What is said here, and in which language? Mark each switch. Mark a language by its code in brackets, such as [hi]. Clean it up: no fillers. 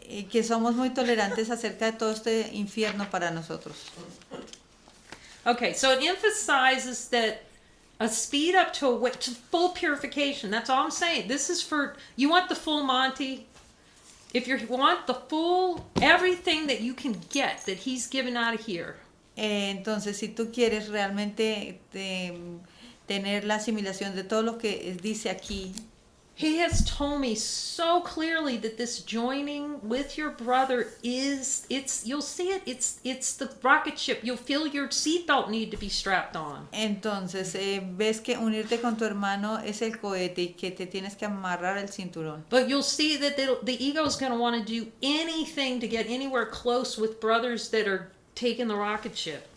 [es] Que somos muy tolerantes acerca de todo este infierno para nosotros. [en] Okay, so it emphasizes that a speed up to full purification. That's all I'm saying. This is for, you want the full Monty. If you want the full, everything that you can get that he's given out of here. [es] Entonces, si tú quieres realmente tener la asimilación de todo lo que dice aquí. [en] He has told me so clearly that this joining with your brother you'll see it, it's the rocket ship. You'll feel your seatbelt need to be strapped on. [es] Entonces, ves que unirte con tu hermano es el cohete y que te tienes que amarrar el cinturón. [en] But you'll see that the ego is going to want to do anything to get anywhere close with brothers that are taking the rocket ship.